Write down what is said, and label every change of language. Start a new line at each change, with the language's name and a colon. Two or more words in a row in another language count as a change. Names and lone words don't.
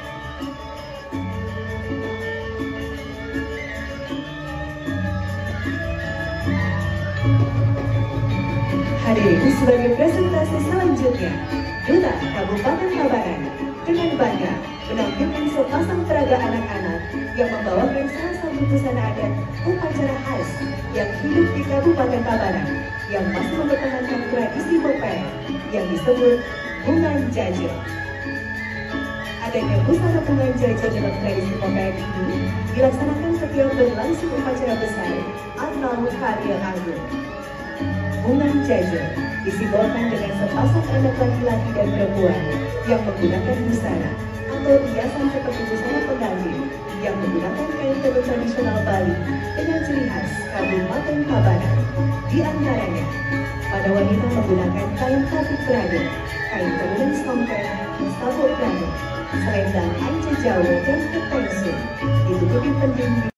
Indonesian: Hadirin, sebagai presentasi selanjutnya, Duta Kabupaten Tabanan dengan bangga menampilkan sepasang peraga anak-anak yang membawakan salah satu busana adat upacara khas yang hidup di Kabupaten Tabanan yang masih mempertahankan tradisi Bopeng yang disebut Bungan Jajo. Adanya busana Bungan Jajo dalam tradisi Bopeng ini dilaksanakan setiap berlangsung upacara besar atau hari agung. Bungan Jajo disimbolkan dengan sepasang anak laki-laki dan perempuan yang menggunakan busana atau hiasan seperti busana pengantin yang menggunakan kain tenun tradisional Bali dengan ciri khas Kabupaten Tabanan. Di antaranya, pada wanita menggunakan kain batik Prado, kain tenunan songket, sabuk Prado, selendang ance Jawa dan ketengsu, ditutupi penting.